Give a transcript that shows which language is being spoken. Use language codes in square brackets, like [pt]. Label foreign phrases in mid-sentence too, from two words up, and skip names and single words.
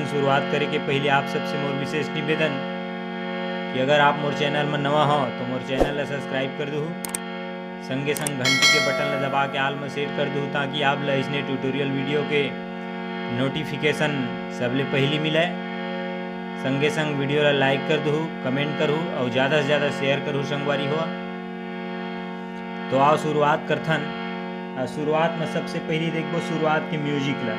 [hne] शुरुआत करे के पहले आप सबसे मोर विशेष निवेदन कि अगर आप मोर चैनल में नवा हो तो मोर चैनल ला सब्सक्राइब कर दो, संगे संग घंटी के बटन ला दबा के आल में सेट कर दो, ताकि आप ला इसने [en] tutorial video [hne] के नोटिफिकेशन सबले पहली मिले। संगे संग वीडियो ला लाइक कर दो, कमेंट करूँ और ज़्यादा से ज़्यादा शेयर करूँ संगवारी हो। तो आओ शुरुआत करथन। शुरुआत में सबसे पहले देखो शुरुआत के म्यूजिक ला।